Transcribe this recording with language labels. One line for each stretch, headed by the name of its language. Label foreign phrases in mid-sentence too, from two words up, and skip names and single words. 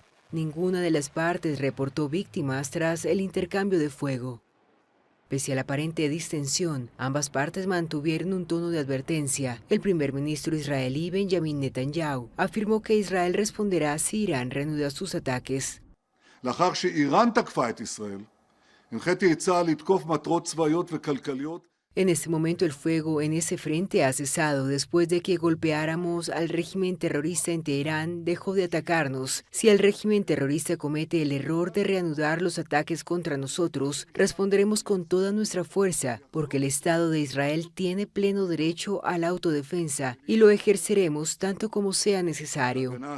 Spanish: Ninguna de las partes reportó víctimas tras el intercambio de fuego. Pese a la aparente distensión, ambas partes mantuvieron un tono de advertencia. El primer ministro israelí Benjamin Netanyahu afirmó que Israel responderá si Irán reanuda sus ataques.
Hebrew: לאחר שאיראן תקפה את ישראל, הנחיתי את צה"ל לתקוף מטרות צבאיות וכלכליות.
Spanish: En este momento el fuego en ese frente ha cesado después de que golpeáramos al régimen terrorista en Teherán, dejó de atacarnos. Si el régimen terrorista comete el error de reanudar los ataques contra nosotros, responderemos con toda nuestra fuerza, porque el Estado de Israel tiene pleno derecho a la autodefensa y lo ejerceremos tanto como sea necesario.